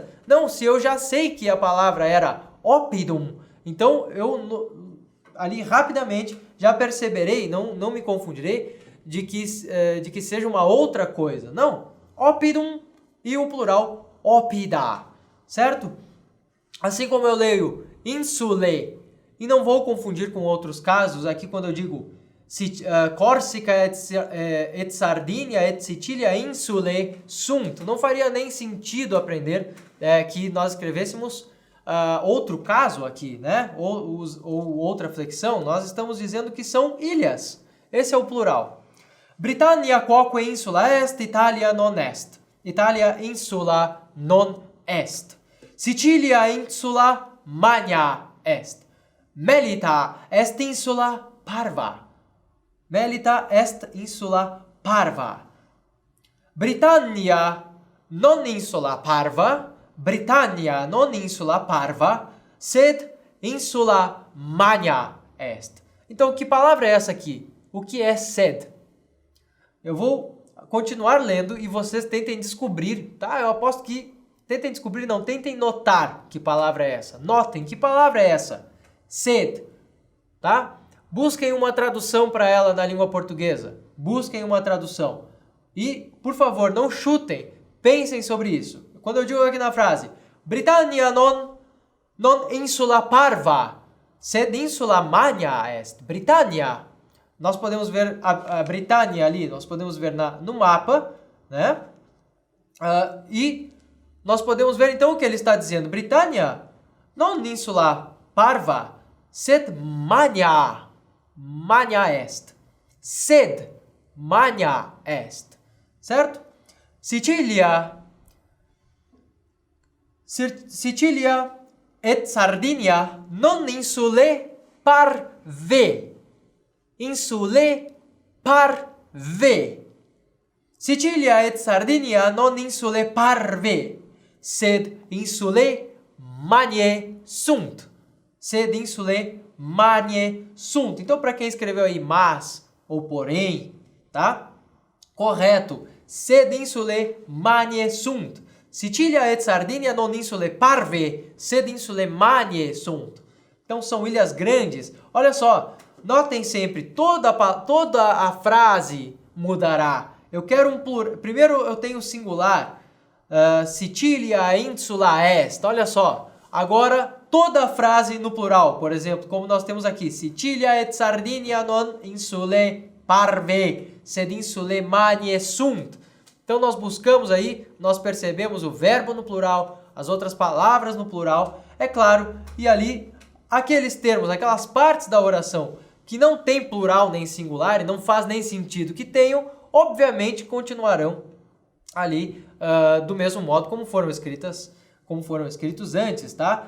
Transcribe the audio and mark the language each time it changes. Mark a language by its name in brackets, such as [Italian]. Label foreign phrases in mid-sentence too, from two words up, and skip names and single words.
[Portuguese] Não, se eu já sei que a palavra era oppidum, então eu ali rapidamente já perceberei, não me confundirei de que seja uma outra coisa. Não, oppidum e o plural oppida, certo? Assim como eu leio insulae, e não vou confundir com outros casos, aqui quando eu digo [Latin] Córcega et Sardinia et Sicilia insulae sunt, [Portuguese] não faria nem sentido aprender que nós escrevêssemos outro caso aqui, né? Ou outra flexão. Nós estamos dizendo que são ilhas. Esse é o plural. [Latin] Britannia quoque insula est, Italia non est. Italia insula non est. Sicilia insula magna est. Melita est insula parva. Melita est insula parva. Britannia non insula parva. Britannia non insula parva, sed insula magna est. [Portuguese] Então, que palavra é essa aqui? O que é sed? Eu vou continuar lendo e vocês tentem descobrir, tá? Eu aposto que tentem descobrir, não, tentem notar que palavra é essa. Notem, que palavra é essa? Sed, tá? Busquem uma tradução para ela na língua portuguesa. Busquem uma tradução. E, por favor, não chutem. Pensem sobre isso. Quando eu digo aqui na frase, [Latin] Britannia non insula parva, sed insula magna est. Britannia, [Portuguese] nós podemos ver a Britannia ali, nós podemos ver no mapa, né? E nós podemos ver então o que ele está dizendo. [Latin] Britannia non insula parva, sed magna est. Sed magna est. Certo? Sicilia et Sardinia non insulae parve. Insulae parve. Sicilia et Sardinia non insulae parve, sed insulae magnae sunt. Sed insulae magnae sunt. [Portuguese] Então, para quem escreveu aí mas ou porém, tá? Correto. [Latin] Sed insulae magnae sunt. Sicilia et Sardinia non insulae parve, sed insulae magnae sunt. [Portuguese] Então são ilhas grandes. Olha só, notem sempre, toda a frase mudará. Eu quero um plural. Primeiro eu tenho singular. [Latin] Sicilia insula est. [Portuguese] Olha só. Agora toda a frase no plural. Por exemplo, como nós temos aqui. [Latin] Sicilia et Sardinia non insulae parve, sed insulae magnae sunt. [Portuguese] Então nós buscamos aí, nós percebemos o verbo no plural, as outras palavras no plural, é claro, e ali aqueles termos, aquelas partes da oração que não tem plural nem singular e não faz nem sentido que tenham, obviamente continuarão ali do mesmo modo como foram escritos antes, tá?